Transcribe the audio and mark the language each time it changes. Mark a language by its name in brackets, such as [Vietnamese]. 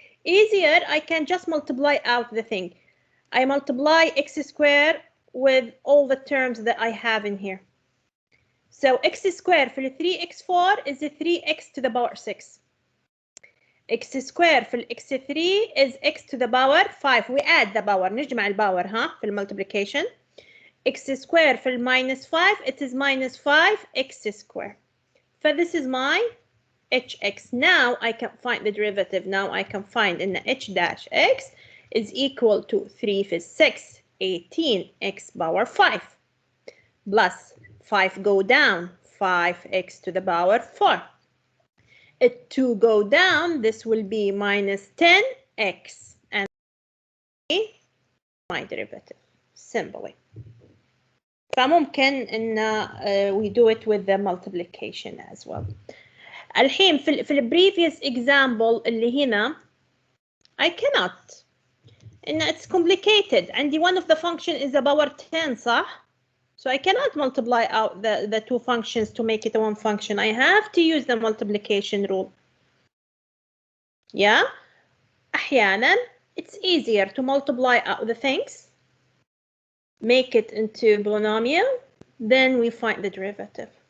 [English] Easier, I can just multiply out the thing. I multiply x squared with all the terms that I have in here. So x squared for 3x4 is 3x to the power 6. x squared for x3 is x to the power 5. We add the power. [Arabic] نجمع الباور ها في [English] multiplication. x squared for minus 5, it is minus 5x squared. So this is my hx. Now I can find the derivative. Now I can find in the h dash x is equal to 3 for 6, 18x power 5 plus 5 go down, 5x to the power 4. It 2 go down, this will be minus 10x and my derivative simply. [Arabic] فممكن ان [English] we do it with the multiplication as well. [Arabic] الحين في ال [English] previous example [Arabic] اللي هنا [English] I cannot. [Arabic] إن [English] it's complicated. [Arabic] عندي [English] one of the function is a power 10 [Arabic] صح? [English] So I cannot multiply out the two functions to make it one function. I have to use the multiplication rule. Yeah? [Arabic] أحيانا [English] it's easier to multiply out the things, make it into polynomial, then we find the derivative.